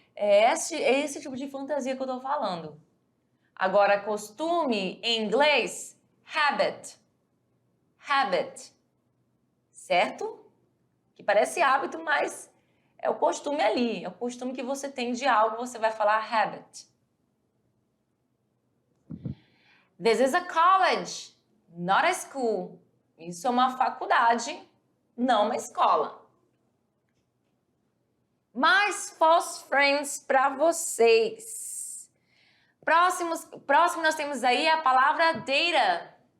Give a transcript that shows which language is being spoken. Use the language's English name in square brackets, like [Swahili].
[Portuguese] É esse tipo de fantasia que eu tô falando. Agora, costume, em inglês, habit. Certo? Que parece hábito, mas é o costume ali. É o costume que você tem de algo, você vai falar habit. [English] This is a college, not a school. [Portuguese] Isso é uma faculdade, não uma escola. Mais false friends para vocês. Próximo nós temos aí a palavra data.